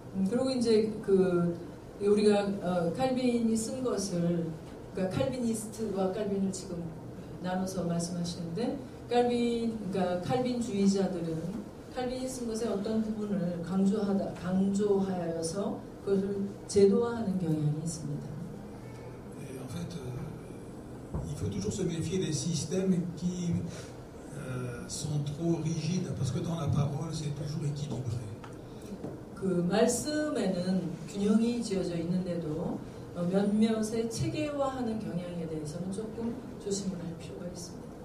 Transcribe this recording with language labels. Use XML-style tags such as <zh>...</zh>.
<ko>그리고 이제 우리가 칼빈이 쓴 것을 그러니까 칼비니스트와 칼빈을 지금 나눠서 말씀하시는데 그러니까 칼빈주의자들은 칼빈이 쓴 것의 어떤 부분을 강조하여서 그것을 제도화하는 경향이 있습니다.</ko> <fr>Et en fait, il faut toujours se méfier des systèmes qui sont trop rigides, parce que dans la parole, c'est toujours équilibré.</fr> <ko>그 말씀에는 균형이 지어져 있는데도 몇몇의 체계화하는 경향에 대해서는 조금 조심을 할 필요가 있습니다.</ko>